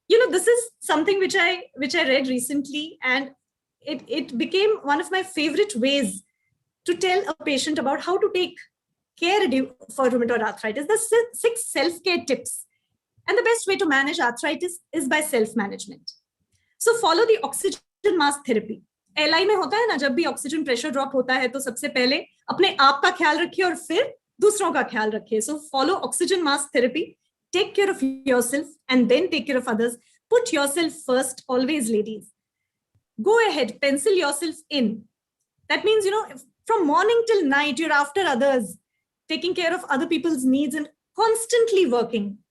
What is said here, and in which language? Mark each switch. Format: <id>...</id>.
<en>This is something which I read recently, and it became one of my favorite ways to tell a patient about how to take care for rheumatoid arthritis. The 6 self-care tips. And the best way to manage arthritis is by self-management. So follow the oxygen mask therapy.</en> <hi>LI में होता है ना, जब भी oxygen pressure drop होता है तो सबसे पहले अपने आप का ख्याल रखिए और फिर दूसरों का ख्याल रखिए.</hi> <en>So follow oxygen mask therapy. Take care of yourself and then take care of others. Put yourself first, always, ladies. Go ahead, pencil yourself in. That means, from morning till night, you're after others, taking care of other people's needs and constantly working.</en>